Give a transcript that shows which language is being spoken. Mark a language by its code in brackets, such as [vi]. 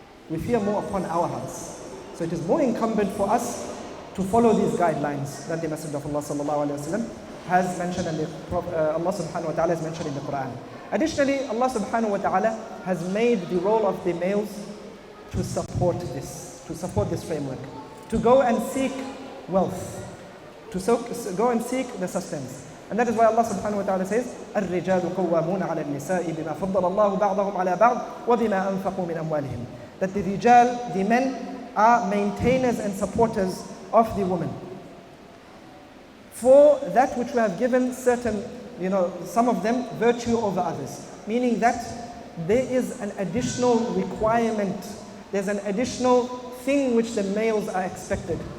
[en] We fear more upon our hearts. So it is more incumbent for us to follow these guidelines that the Messenger of Allah sallallahu alaihi wasallam has mentioned and Allah subhanahu wa ta'ala has mentioned in the Quran. Additionally, Allah subhanahu wa ta'ala has made the role of the males to support this framework, to go and seek wealth, to go and seek the sustenance. And that is why Allah subhanahu wa ta'ala says, [ar] الرِّجَالُ قَوَّامُونَ عَلَى النِّسَاءِ بِمَا فَضَّلَ اللَّهُ بَعْضَهُمْ عَلَى بَعْضٍ وَبِمَا أَنفَقُوا مِنْ أَمْوَالِهِمْ. [en] That the rijal, the men, are maintainers and supporters of the women. For that which we have given certain, some of them virtue over others. Meaning that there is an additional requirement, there's an additional thing which the males are expected.